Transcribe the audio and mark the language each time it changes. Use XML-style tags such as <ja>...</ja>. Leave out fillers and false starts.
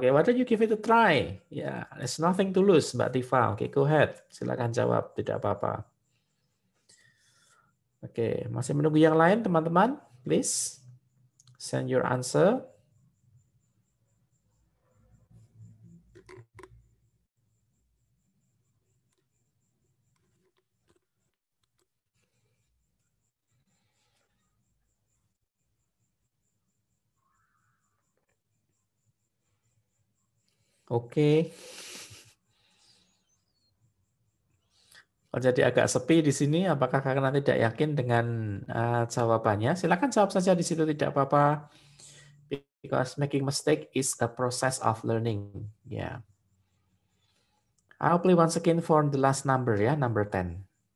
<en>Oke, why don't you give it a try? Ya, there's nothing to lose, Mbak Tifa. Oke, go ahead.</en> <id>Silakan jawab, tidak apa-apa. Oke, masih menunggu yang lain, teman-teman?</id> <en>Please send your answer. Oke.</en> <id>Oh, jadi agak sepi di sini. Apakah karena tidak yakin dengan jawabannya? Silakan jawab saja di situ, tidak apa-apa.</id> <en>Because making mistake is a process of learning. Yeah. I'll play once again for the last number, ya, number 10.</en>